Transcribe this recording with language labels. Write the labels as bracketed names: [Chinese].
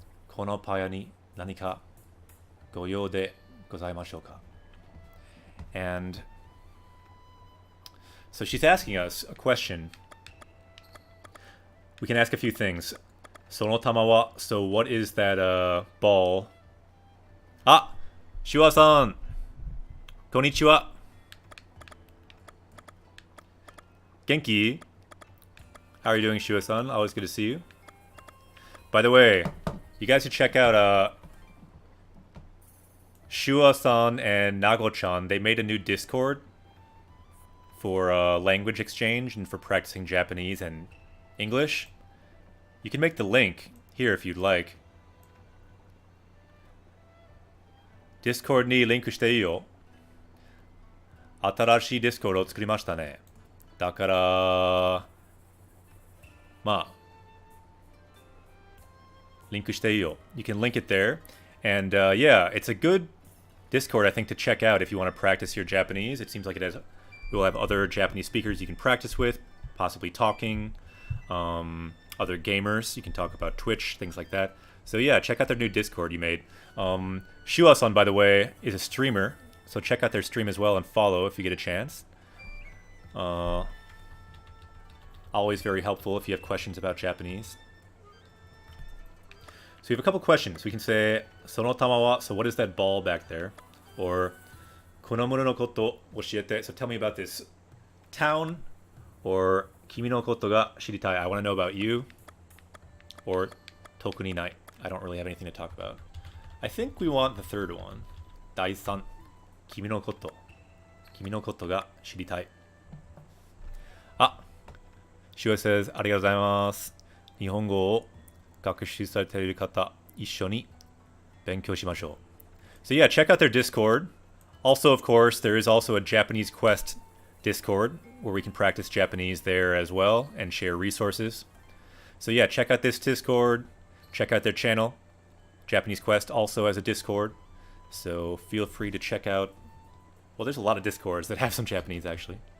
[Japanese] このパヤに何かご用でございましょうか? [English] And so she's asking us a question. We can ask a few things. [Japanese] その玉は, [English] so what is that ball? あ、シュワさん。こんにちは。 Genki. How are you doing, Shua-san? Always good to see you. By the way, you guys should check out Shua-san and Nago-chan. They made a new Discord for language exchange and for practicing Japanese and English. You can make the link here if you'd like. [Japanese] Discord にリンクしていいよ。新しい Discord を作りましたね。だからまあリンクしていいよ。 [English] You can link it there. And yeah, it's a good Discord, I think, to check out if you want to practice your Japanese. It seems like we'll have other Japanese speakers you can practice with, possibly talking, other gamers. You can talk about Twitch, things like that. So yeah, check out their new Discord you made. Shua-san, by the way, is a streamer, so check out their stream as well and follow if you get a chance. Always very helpful if you have questions about Japanese. So we have a couple questions. We can say, [Japanese] その玉は, [English] so what is that ball back there? [Japanese] Or, この村のこと教えて. [English] So tell me about this town. [Japanese] Or, 君のことが知りたい. [English] I want to know about you. Or, [Japanese] 特にない. [English] I don't really have anything to talk about. I think we want the third one. [Japanese] 第三.君のこと.君のことが知りたい. [English] Ah, Shua says, [Japanese] ありがとうございます。日本語を学習されている方、一緒に勉強しましょう. [English] So yeah, check out their Discord. Also, of course, there is also a Japanese Quest Discord where we can practice Japanese there as well and share resources. So yeah, check out this Discord. Check out their channel. Japanese Quest also has a Discord. So feel free to check out... Well, there's a lot of Discords that have some Japanese, actually.